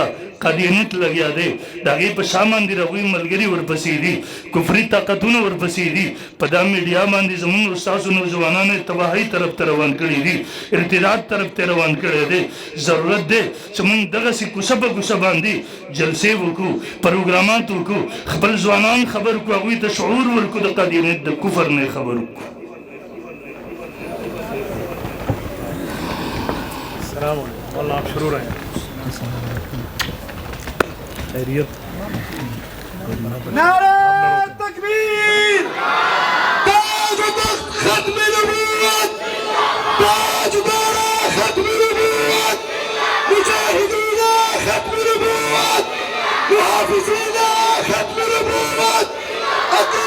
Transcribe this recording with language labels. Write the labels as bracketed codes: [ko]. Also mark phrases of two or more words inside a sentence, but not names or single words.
[ps] قادیانیت لګیا دی د هغې په شا باندې د هغوی ملګري ورپسې دي کفري طاقتونه ورپسې دي په دا میډیا باندې زموږ ستاسو نوجوانانو تباهۍ طرف ته روان کړي دي ارتداد طرف ته روان کړی دی ضرورت دی چې موږ دغسې کوڅه په کوڅه باندې جلسې وکړو پروګرامات وکړو خپل ځوانان خبر کړو هغوی ته شعور ورکړو د قادیانیت د کفر نه خبر وکړو [ar] السلام علیکم [ur] والله آپ شروع رہے ہیں خیریت نعرہ تکبیر تاج و تخت ختم نبوت تاجدار ختم نبوت مجاہدین ختم نبوت محافظین ختم نبوت